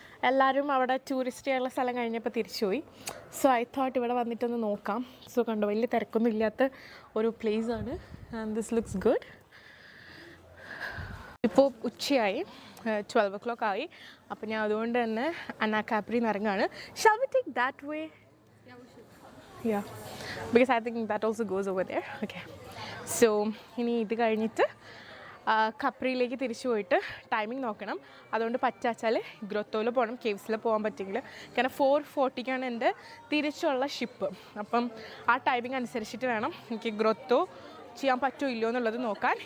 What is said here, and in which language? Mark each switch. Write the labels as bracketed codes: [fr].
[ml] എല്ലാവരും അവിടെ ടൂറിസ്റ്റ് ആയുള്ള സ്ഥലം കഴിഞ്ഞപ്പോൾ തിരിച്ചുപോയി. സോ [en] I thought [ml] ഇവിടെ വന്നിട്ടൊന്ന് നോക്കാം. സോ കണ്ടോ, വലിയ തിരക്കൊന്നും ഇല്ലാത്ത ഒരു പ്ലേസാണ്. [en] And this looks good. [ml] ഇപ്പോൾ ഉച്ചയായി, 12 o'clock ആയി. അപ്പോൾ ഞാൻ അതുകൊണ്ട് തന്നെ അനാക്കാപ്രിയിൽ നിന്ന് ഇറങ്ങുകയാണ്. [en] Shall we take that way? Yeah, because I think that also goes over there. Okay. [ml] So ഇനി ഇത് കഴിഞ്ഞിട്ട് കപ്രിയിലേക്ക് തിരിച്ചു പോയിട്ട് ടൈമിംഗ് നോക്കണം. അതുകൊണ്ട് പറ്റാച്ചാൽ ഗ്രൊത്തോയിൽ പോകണം. കേവ്സിൽ പോകാൻ പറ്റുമെങ്കിൽ. കാരണം 4:40 എൻ്റെ തിരിച്ചുള്ള ഷിപ്പ്. അപ്പം ആ ടൈമിംഗ് അനുസരിച്ചിട്ട് വേണം എനിക്ക് ഗ്രൊത്തോ ചെയ്യാൻ പറ്റുമോ ഇല്ലയോ എന്നുള്ളത് നോക്കാൻ.